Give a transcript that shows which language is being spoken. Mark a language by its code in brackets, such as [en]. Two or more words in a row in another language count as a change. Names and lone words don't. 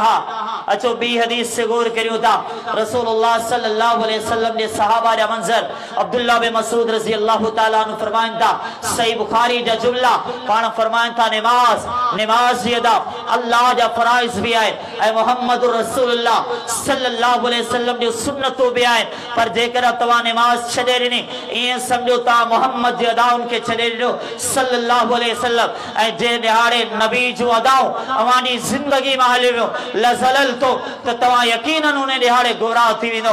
[sd] अचो ॿी हदीस से गौर करियूं था। [ar] رسول الله صلى الله عليه وسلم [sd] जे सहाबा जा मंज़र, अब्दुल्लाह बिन मसूद [ar] رضي الله تعالى عنه [sd] फरमाइनि था, सही बुखारी जा जुमला, पाण फरमाइनि था, निमाज़ जी अदा अल्लाह जा फराइज़ बि आहिनि ऐं [ar] محمد رسول الله صلى الله عليه وسلم [sd] जो सुन्नतूं बि आहिनि। पर जेकर तव्हां निमाज़ छॾे ॾिनी, ईअं सम्झो तव्हां मुहम्मद जी अदाउनि खे छॾे ॾिनो [ar] صلى الله عليه وسلم, [sd] ऐं जे ॾिहाड़े नबी जो अदाऊं अवानी ज़िंदगी में हली वियो लज़लल तो त तव्हां यकीनन उन ॾिहाड़े गुमराह थी वेंदो।